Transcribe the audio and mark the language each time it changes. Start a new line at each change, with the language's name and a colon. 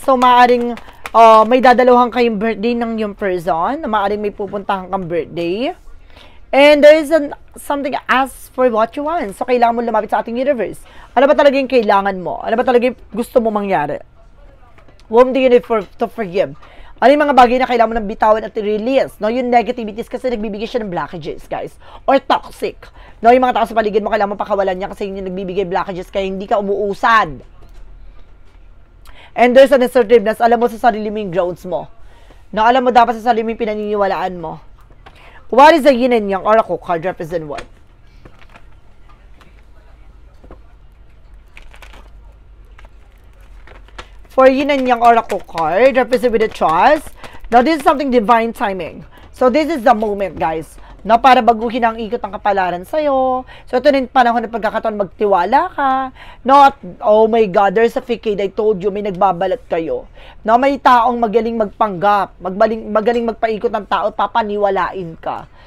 Filipino: So, maaring may dadaluhan kayong birthday ng yung person. Maaring may pupuntahan kang birthday.
English: And there is something ask for what you want.
Filipino: So, kailangan mo lumapit sa ating universe. Ano ba talaga yung kailangan mo? Ano ba talaga yung gusto mo mangyari?
English: Whom do you need to forgive?
Filipino: Ano yung mga bagay na kailangan mo nang bitawan at release? No? Yung negativities kasi nagbibigay siya ng blockages, guys. Or toxic. No? Yung mga tao sa paligid mo, kailangan mo pakawalan niya kasi yung nagbibigay blockages kaya hindi ka umuusad.
English: And there's an assertiveness.
Filipino: Alam mo sa sarili mo yung grounds mo. No? Alam mo dapat sa sarili mo yung pinaniniwalaan mo.
English: What is the yin and yang oracle card represent what? For yin and yang oracle card, represent with a trust. Now, this is something divine timing.
Filipino: So, this is the moment, guys, na para baguhin ang ikot ng kapalaran sa'yo. So, ito rin panahon ng pagkakataon magtiwala ka. No, at,
English: oh my God, there's a facade, I told you,
Filipino: may nagbabalat kayo. No, may taong magaling magpanggap, magaling magpaikot ng tao, papaniwalain ka.